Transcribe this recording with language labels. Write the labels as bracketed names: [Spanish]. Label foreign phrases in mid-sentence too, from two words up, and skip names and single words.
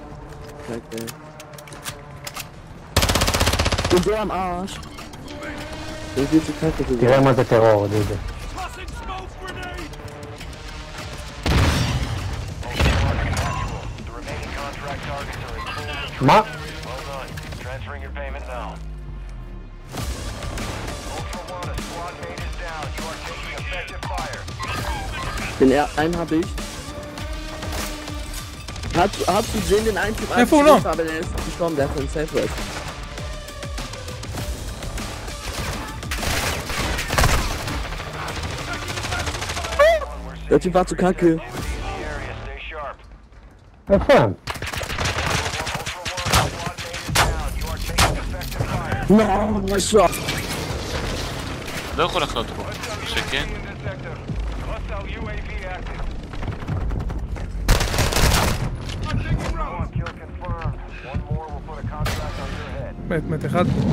[Hebrew] תראה מה זה טרור, דודו. מה? [German] Den einen habe ich. Hast du gesehen den einen Typ, aber der ist gestorben, der hat einen Safe Rest. Der Typ war zu kacke. [Hebrew] איפה הם? לא, לא יכול לחנות פה, שכן? מת אחד.